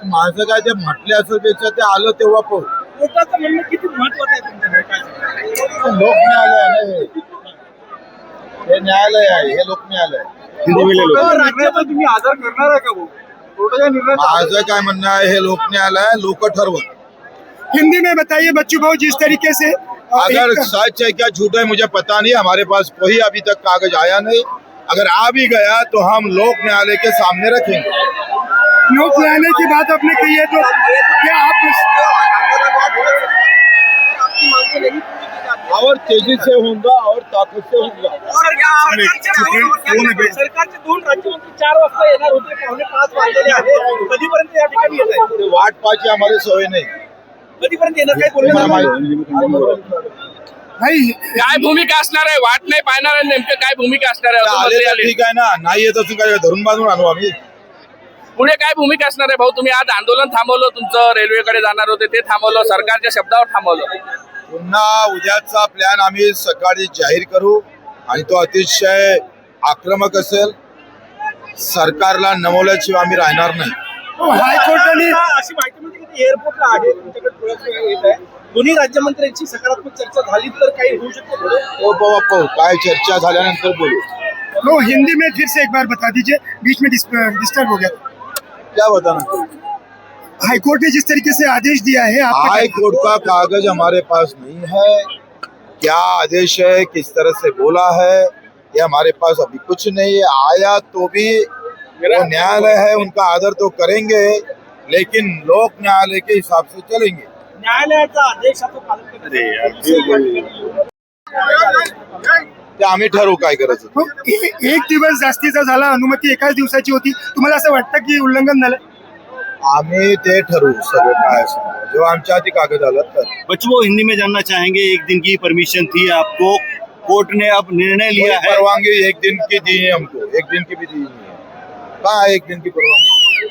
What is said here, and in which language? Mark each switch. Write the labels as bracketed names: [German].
[Marathi] माझं काय ते म्हटले असेल त्याच्या ते आलं तेव्हा पाहू. कोर्टाचं म्हणणं किती महत्वाचं आहे तुमच्याकडे काय सांगा? लोक न्यायालय आहे ना हे न्यायालय आहे, हे लोक न्यायालय आहे. राज्यात तुम्ही आदर करणार आहे का भाऊ? कोर्टाच्या निर्णयाचा माझं काय म्हणणं आहे, हे लोक न्यायालय आहे, लोक ठरवत. [Hindi] हिंदी में बताइए बच्चू भाऊ, जिस तरीके से अगर सच है क्या झूठ है मुझे पता नहीं, हमारे पास कोई अभी तक कागज आया नहीं. अगर आ भी गया तो हम लोक न्यायालय के सामने रखेंगे. लोक न्यायालय की बात आपने कही है तो क्या आप और तेजी से होगा और ताकत से होगा. [Marathi] सरकारचे 2 राज्यमंत्री 4 वाजता येणार होते, 4:45 वाजलेले आहेत. कधीपर्यंत या ठिकाणी येत आहे? वाट पाहायची आम्हाला सवय नाही. कधीपर्यंत येणार काही बोलले भाई काय भूमिका असणार आहे? वाट नाही पाहणार आहे, नेमकं काय भूमिका असणार आहे? आले तर ठीक आहे ना, नाही येत असून काय धरून बांधून आणू आम्ही. पुढे काय भूमिका असणार आहे भाऊ? तुम्ही आज आंदोलन थांबवलं, तुमचं रेल्वेकडे जाणार होते ते थांबवलं, सरकारच्या शब्दावर थांबवलं. पुन्हा उद्याचा प्लॅन आम्ही सकाळी जाहीर करू आणि तो अतिशय आक्रमक असेल. सरकारला नमवल्याशिवाय आम्ही राहणार नाही. हायकोर्टाने अशी माहिती मिळते की एअरपोर्टला आहे तुमच्याकडे थोडं येत आहे. दोन्ही राज्यमंत्र्यांची सकारात्मक चर्चा झाली तर काही होऊ शकते. हो बाबा पाहू, काय चर्चा झाल्यानंतर बोलू. [Hindi] वो हिंदी में फिर से एक बार बता दीजिए, बीच में डिस्टर्ब हो गया. क्या बताना? हाईकोर्ट ने जिस तरीके से आदेश दिया है आपका हाई कोर्ट का कागज हमारे पास नहीं है. क्या आदेश है, किस तरह से बोला है, ये हमारे पास अभी कुछ नहीं है. आया तो भी वो न्यायालय है, उनका आदर तो करेंगे, लेकिन लोक न्यायालय के हिसाब से चलेंगे. [Marathi] न्यायालयाचा आदेशाचं पालन करण्यात ते आम्ही ठरवू काय करायचं. हो, एक दिवस जास्तीचा झाला, अनुमती एकाच दिवसाची होती. तुम्हाला असं वाटतं की उल्लंघन झालं? आम्ही ते ठरवू सगळं काय असं जेव्हा आमच्या हाती कागद आला तर. [Hindi] बच्चों वो हिंदी में जानना चाहेंगे, एक दिन की परमिशन थी आपको, कोर्ट ने अब निर्णय लिया है. परवानगी एक दिन की दी है हमको, एक दिन की भी दी नहीं है. कहाँ है एक दिन की परवानगी?